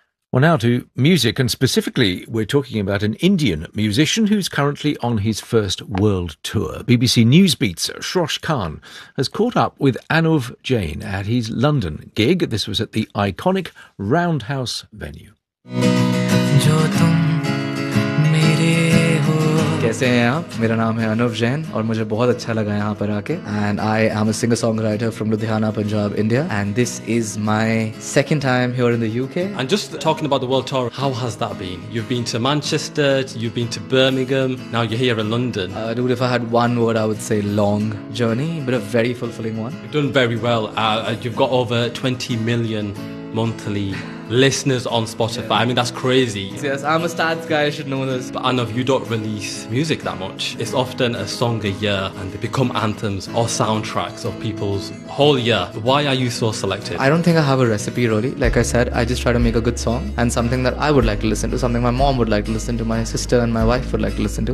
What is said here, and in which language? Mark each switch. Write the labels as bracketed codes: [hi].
[en] Well, now to music, and specifically, we're talking about an Indian musician who's currently on his first world tour. BBC Newsbeat's Shrosh Khan has caught up with Anuv Jain at his London gig. This was at the iconic Roundhouse venue. [hi] कैसे हैं आप मेरा नाम है अनुव जैन और मुझे बहुत अच्छा लगा यहां पर आके [en] And I am a singer songwriter from Ludhiana Punjab India and this is my second time here in the UK and just talking about the world tour how has that been you have been to Manchester you have been to Birmingham now you are here in London do if I had one word I would say long journey but a very fulfilling one you done very well you have got over 20 million monthly listeners on Spotify. Yeah. I mean, that's crazy. Yes, I'm a stats guy, I should know this. But Anuv, you don't release music that much. It's often a song a year and they become anthems or soundtracks of people's whole year. Why are you so selective? I don't think I have a recipe, really. Like I said, I just try to make a good song and something that I would like to listen to, something my mom would like to listen to, my sister and my wife would like to listen to.